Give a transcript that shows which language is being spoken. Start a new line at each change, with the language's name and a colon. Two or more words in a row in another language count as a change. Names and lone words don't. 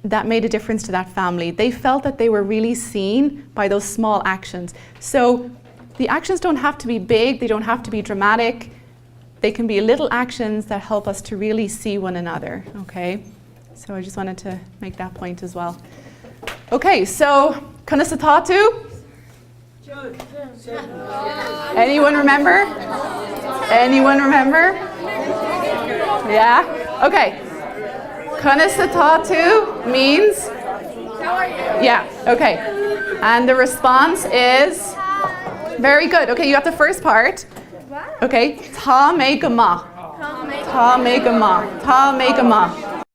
English: that made a difference to that family. They felt that they were really seen by those small actions. So the actions don't have to be big, they don't have to be dramatic. They can be little actions that help us to really see one another, okay? So I just wanted to make that point as well. Okay, so
Irish: Conna sa tátu?
English: Anyone remember? Anyone remember? Yeah? Okay.
Irish: Conna sa tátu means?
English: How are you? Yeah, okay. And the response is? Very good. Okay, you got the first part.
Irish: Okay. Tá mé go maith. Tá mé go maith. Tá mé go maith.